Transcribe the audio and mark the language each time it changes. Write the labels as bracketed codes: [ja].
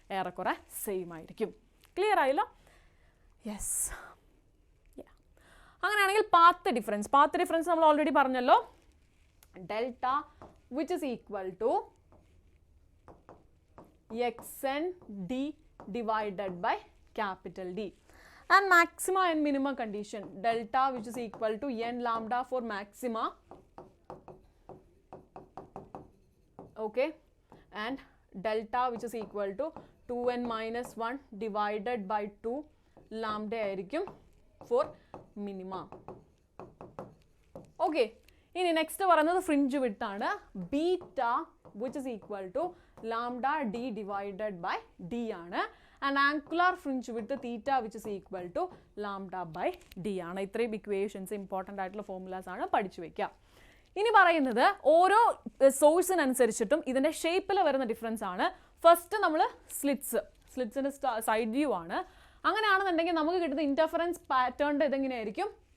[ml] ഏറെക്കുറെ സെയിം ആയിരിക്കും. ക്ലിയർ ആയല്ലോ? യെസ്. അങ്ങനെയാണെങ്കിൽ പാത്ത് ഡിഫറൻസ് നമ്മൾ ഓൾറെഡി പറഞ്ഞല്ലോ, delta [en] Which is equal to XND divided by capital D. And maxima and minima condition, delta which is equal to n lambda for maxima, okay, and delta which is equal to 2n minus 1 divided by 2 lambda [ml] ആയിരിക്കും [en] for minima. [ml] Okay, ഇനി next പറയുന്നത് fringe width ആണ്. [en] Beta which is equal to lambda D divided by D ആണ്. And angular fringe width theta which is equal to lambda by D ആണ്. [ml] ഇത്രയും equations important ആയിട്ടുള്ള formulas ആണ് പഠിച്ചു വെക്കുക. ഇനി പറയുന്നത് ഓരോ സോഴ്സിനനുസരിച്ചിട്ടും ഇതിൻ്റെ ഷേപ്പിൽ വരുന്ന ഡിഫറൻസ് ആണ്. ഫസ്റ്റ് നമ്മൾ സ്ലിറ്റ്സിൻ്റെ സൈഡ് വ്യൂ ആണ്. അങ്ങനെയാണെന്നുണ്ടെങ്കിൽ നമുക്ക് കിട്ടുന്ന ഇൻ്റർഫറൻസ് പാറ്റേണിൻ്റെ ഇതെങ്ങനെയായിരിക്കും?